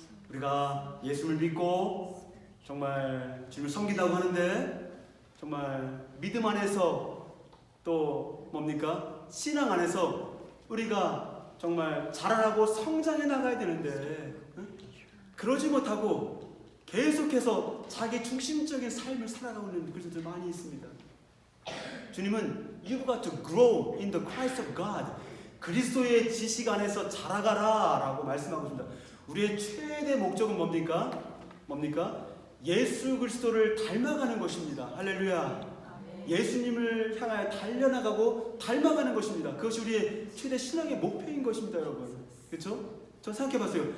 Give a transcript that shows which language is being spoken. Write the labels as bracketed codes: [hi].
[ko] 우리가 예수를 믿고 정말 주님을 섬긴다고 하는데 정말 믿음 안에서 또 뭡니까? 신앙 안에서 우리가 정말 자라나고 성장해 나가야 되는데 그러지 못하고 계속해서 자기 중심적인 삶을 살아가고 있는 그리스도들 많이 있습니다. 주님은 [en] You've got to grow in the Christ of God. [ko] 그리스도의 지식 안에서 자라가라 라고 말씀하고 있습니다. 우리의 최대 목적은 뭡니까? 예수 그리스도를 닮아가는 것입니다. 할렐루야. 예수님을 향하여 달려나가고 닮아가는 것입니다. 그것이 우리의 최대 신앙의 목표인 것입니다, 여러분. 그렇죠? 저 생각해봤어요.